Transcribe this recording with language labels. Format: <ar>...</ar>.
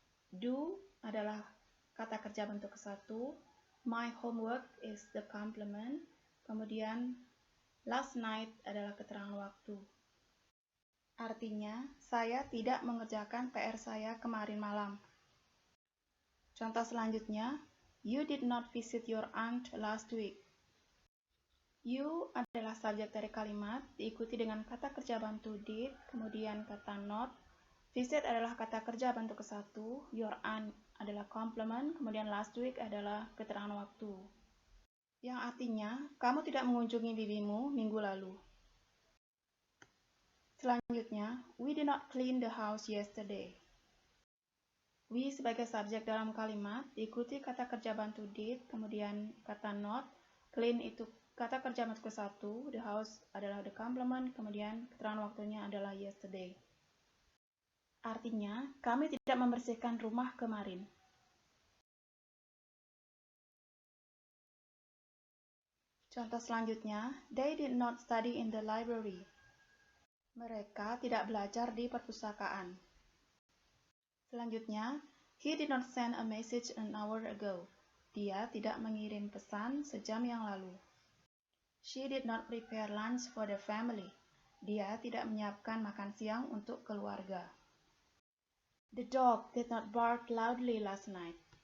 <id>Do adalah kata kerja bentuk ke-1.</id> <en>My homework is the complement.</en> <id>Kemudian last night adalah keterangan waktu. Artinya, saya tidak mengerjakan PR saya kemarin malam. Contoh selanjutnya,</id> <en>you did not visit your aunt last week.</en> <id>You adalah subjek dari kalimat, diikuti dengan kata kerja bantu did, kemudian kata not. Visit adalah kata kerja bentuk ke-1,</id> <en>your aunt</en> <id>adalah complement, kemudian</id> <en>last week</en> <id>adalah keterangan waktu. Yang artinya, kamu tidak mengunjungi bibimu minggu lalu. Selanjutnya,</id> <en>we did not clean the house yesterday.</en> <id>We sebagai subjek dalam kalimat, diikuti kata kerja bantu did, kemudian kata not. Clean itu kata kerja bentuk ke-1,</id> <en>the house</en> <id>adalah</id> <en>the complement,</en> <id>kemudian keterangan waktunya adalah yesterday. Artinya, kami tidak membersihkan rumah kemarin. Contoh selanjutnya,</id> <en>they did not study in the library.</en> <id>Mereka tidak belajar di perpustakaan. Selanjutnya,</id> <en>he did not send a message an hour ago.</en> <id>Dia tidak mengirim pesan sejam yang lalu.</id> <en>She did not prepare lunch for the family.</en> <id>Dia tidak menyiapkan makan siang untuk keluarga.</id> <en>The dog did not bark loudly last night.</en>